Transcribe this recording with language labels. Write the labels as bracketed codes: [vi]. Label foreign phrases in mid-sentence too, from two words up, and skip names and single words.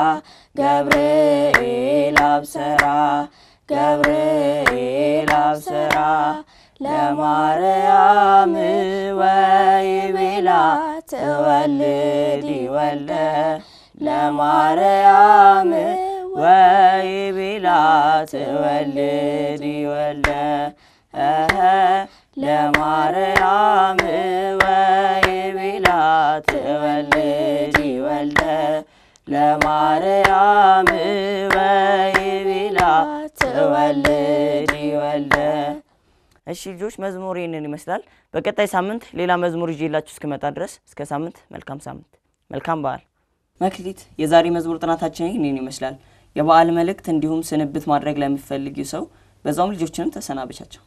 [gez] ገብርኤል አብሰራ ገብርኤል አብሰራ ለማርያም ወይቤላ ትወልዲ ወልደ ለማርያም ወይቤላ ትወልዲ ወልደ ለማርያም ወይቤላ ትወልዲ ወልደ ለማርያም ወይቤላ ትወልዲ ወልደ [am] እሺ ልጆች መዝሙር ይሄንን ይመስላል በቀጣይ ሳምንት ሌላ መዝሙር ይዤላችሁ እስከመጣ ድረስ እስከ ሳምንት መልካም በዓል መክሊት የዛሬ መዝሙር ጥናታችን ይሄንን ይመስላል የበዓል መልእክት እንዲሁም ስንብት ማድረግ ለሚፈልጉ ሰው በዛውም ልጆችንም ተሰናበቻቸው